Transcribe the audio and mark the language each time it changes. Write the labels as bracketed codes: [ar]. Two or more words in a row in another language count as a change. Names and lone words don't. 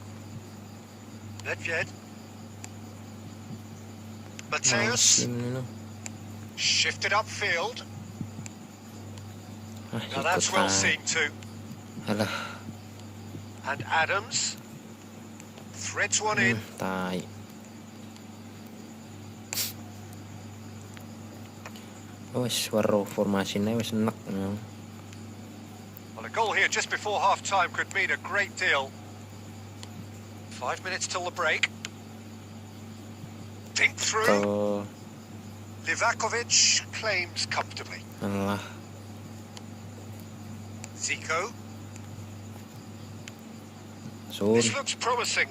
[en] Midfield. Mateus. Shifted upfield. Now that's well seen too. And Adams threads one in. [jv] Wes waro formasinya wes enak. [en] Well, a goal here just before half-time could mean a great deal. 5 minutes till the break. Dink through. Livakovic claims comfortably. Zico. This looks promising.